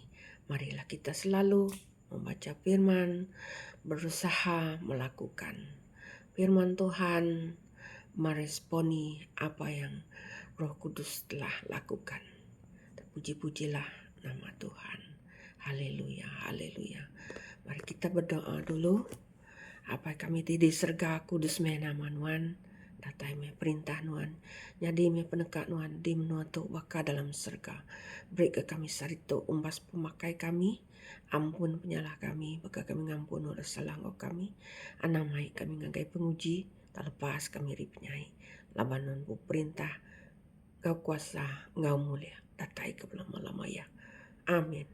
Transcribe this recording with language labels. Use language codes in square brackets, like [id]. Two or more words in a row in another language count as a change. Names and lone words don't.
[id] Marilah kita selalu membaca firman, berusaha melakukan firman Tuhan, meresponi apa yang Roh Kudus telah lakukan. Terpuji-pujilah nama Tuhan. Haleluya, haleluya. Mari kita berdoa dulu. [iba] Apa kami di serga kudus me nama Nuan, datai me perintah Nuan, nyadi me penekak Nuan, di menua tu baka dalam serga. Beri ke kami sarito umbas pemakai kami, ampun penyalah kami, baka kami ngampun oleh salah kami, anamai kami ngagai penguji, tak lepas kami ripnyai, labanon bu perintah, kau kuasa, ngau mulia, datai ke lama-lama ya.